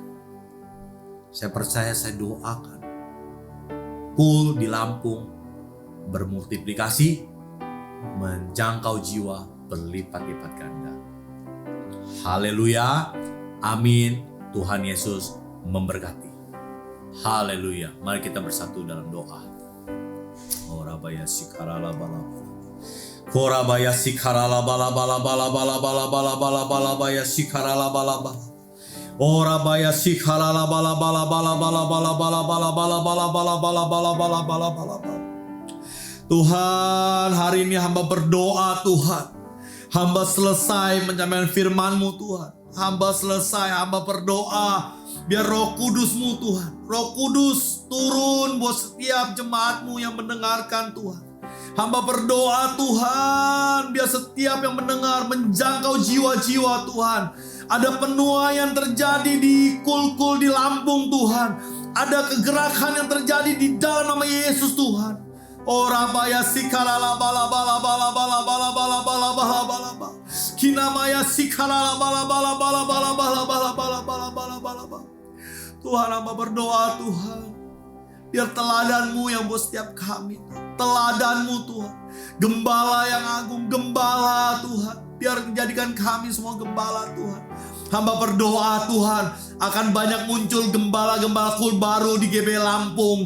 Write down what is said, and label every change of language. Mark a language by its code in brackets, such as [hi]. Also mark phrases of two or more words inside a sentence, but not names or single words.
[id] Saya percaya, saya doakan Kul di Lampung bermultiplikasi, menjangkau jiwa berlipat-lipat ganda. Haleluya, amin. Tuhan Yesus memberkati. Haleluya. Mari kita bersatu dalam doa. Orabaya sikarala bala. Korabaya sikarala bala bala bala bala bala bala bala bala baya sikarala bala bala. Orabaya sikarala bala bala bala bala bala bala bala bala bala bala bala bala bala bala bala bala. Tuhan, hari ini hamba berdoa Tuhan. Hamba selesai menyampaikan firman-Mu Tuhan. Hamba selesai, hamba berdoa. Biar Roh Kudus-Mu Tuhan, Roh Kudus turun buat setiap jemaat-Mu yang mendengarkan Tuhan. Hamba berdoa Tuhan, biar setiap yang mendengar menjangkau jiwa-jiwa Tuhan. Ada penuaian terjadi di Kul-Kul di Lampung Tuhan. Ada kegerakan yang terjadi di dalam nama Yesus Tuhan. Orabaya sikalala bala bala bala bala bala bala bala bala bala bala. Kinamaya sikalala bala bala bala bala bala bala bala bala bala bala bala. Tuhan, hamba berdoa Tuhan, biar teladan-Mu yang buat setiap kami, teladan-Mu Tuhan, gembala yang agung, gembala Tuhan, biar menjadikan kami semua gembala Tuhan. Hamba berdoa Tuhan, akan banyak muncul gembala-gembala Kul baru di GB Lampung.